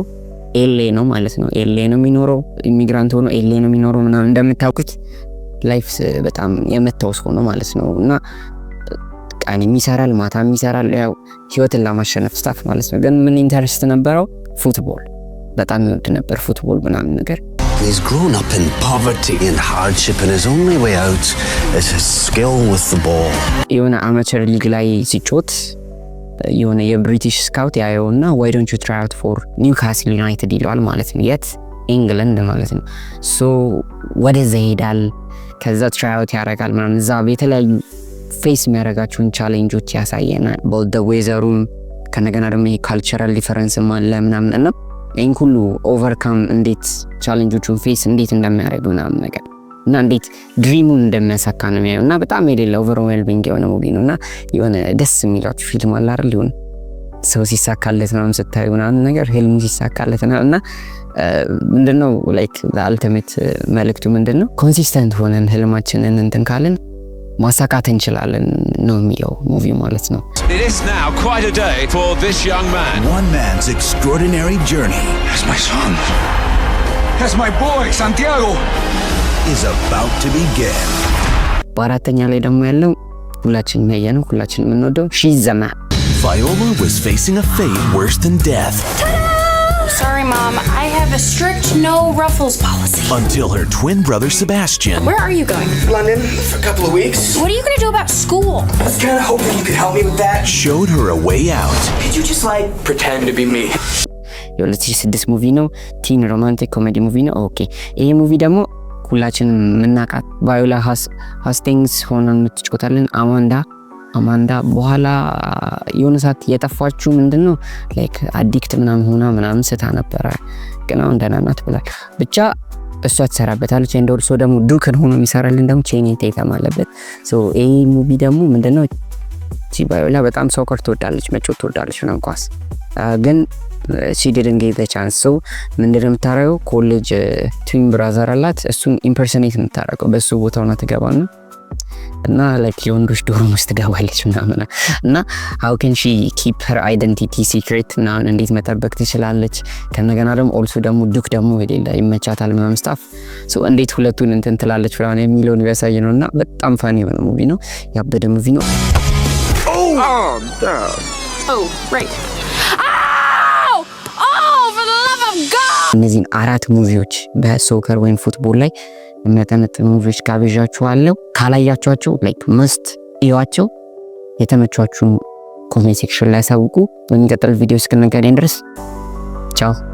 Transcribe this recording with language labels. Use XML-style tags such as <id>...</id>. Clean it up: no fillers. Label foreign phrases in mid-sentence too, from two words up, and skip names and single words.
<am>ኤልኤ ነው ማለት ነው። ኤልኤ ነው የሚኖረው። ኢሚግራንት ሆኖ ኤልኤ ነው የሚኖረው ምናምን እንደምታውቁት ላይፍ በጣም የመታው ሰው ነው ማለት ነው። እና ቀን የሚሰራል ማታ የሚሰራል ያው ህይወትን ለማሸነፍ ስታፍ ማለት ነው። ግን ምን ኢንተረስት ነበረው? ፉትቦል በጣም ይወድ ነበር ፉትቦል ምናምን ነገር።</am> <en>He's grown up in poverty and hardship and his only way out is his skill with the ball.</en> <am>የሆነ አማተር ሊግ ላይ ሲጮት የሆነ የብሪቲሽ ስካውት ያየውና</am> <en>why don't you try out for Newcastle United</en> <am>ይለዋል ማለት ነው። የት ኢንግላንድ ማለት ነው። ሶ ወደዛ ይሄዳል። ከዛ</am> <en>try out</en> <am>ያደርጋል ምናምን እዛ የተለያዩ ፌስ የሚያደርጋቸውን ቻሌንጆች ያሳየናል። ቦልድ ዌዘሩም ከነገና ደግሞ የካልቸራል ዲፈረንስም አለ ምናምን እና ይህን ሁሉ ኦቨርካም እንዴት ቻሌንጆቹን ፌስ እንዴት እንደሚያደርግ ምናምን ነገር እና እንዴት ድሪሙን እንደሚያሳካ ነው የሚያየው እና በጣም የሌለ ኦቨርዌልሚንግ የሆነ ሙቪ ነው እና የሆነ ደስ የሚላችሁ ፊልም አለ አይደል? ይሁን ሰው ሲሳካለት ምናምን ስታዩ ምናምን ነገር ህልም ሲሳካለት እና ምንድነው ላይክ አልቲሜት መልእክቱ ምንድነው? ኮንሲስተንት ሆነን ህልማችንን እንትን ካልን ማሳካት እንችላለን ነው የሚለው ሙቪ ማለት ነው።</am> <en>It is now quite a day for this young man. One man's extraordinary journey. That's my son. That's my boy, Santiago. Is about to begin.</en> <am>በአራተኛ ላይ ደግሞ ያለው ሁላችንም ያየነው ሁላችንም የምንወደው She's a Man.</am> <en>Viola was facing a fate worse than death. Sorry, Mom. I have a strict no ruffles policy. Until her twin brother Sebastian. Where are you going? London for a couple of weeks. What are you going to do about school? I was kind of hoping you could help me with that. Showed her a way out. Could you just like pretend to be me?</en> <am>የ2006 ሙቪ ነው።</am> <en>teen romantic comedy movie</en> <am>ነው። ኦኬ ይሄ ሙቪ ደግሞ ሁላችንም የምናውቃት ቫዮላ ሃስቲንግስ ሆነን የምትጫወታለን አማንዳ በኋላ የሆነ ሰዓት የጠፋችው ምንድነው ላይክ አዲክት ምናምን ስታ ነበረ ግን አሁን ደህና ናት ብላል። ብቻ እሷ ትሰራበታለች። እንደ ኦልሶ ደግሞ ዱክን ሆኖ የሚሰራልን ደግሞ ቼኒ ቴተም አለበት። ሶ ይሄ ሙቪ ደግሞ ምንድነው ቫዮላ በጣም ሶከር ትወዳለች፣ መጫወት ትወዳለች ምናምን ኳስ ግን</am> <en>she didn't get the chance.</en> <am>so ምንድነው የምታረገው</am> <en>college twin brother</en> <am>አላት እሱን ኢምፐርሰኔት የምታረገው በሱ ቦታው ነው ትገባና እና ላይክ የወንዶች ዶርም ውስጥ ትገባለች ምናምን እና</am> <en>how can she keep her identity secret</en> <am>ምናምን እንዴት መጠበቅ ትችላለች? ከነገና ደግሞ ኦልሶ ደግሞ ዱክ ደግሞ የሌላ ይመቻታል ምናምን ስታፍ so እንዴት ሁለቱን እንትን ትላለች ምናምን የሚለውን ያሳይ ነውና በጣም ፋኒ የሆነ ሙቪ ነው። ያበደ ሙቪ ነው።</am> <en>Oh, right.</en> <am>እነዚህን አራት ሙቪዎች በሶከር ወይም ፉትቦል ላይ የሚያጠነጥኑ ሙቪዎች ጋብዣችኋለሁ። ካላያችኋቸው ላይክ መስት እዩዋቸው። የተመቻችሁን ኮሜንት ሴክሽን ላይ አሳውቁ። በሚቀጥለው ቪዲዮ እስክንገናኝ ድረስ ቻው።</am>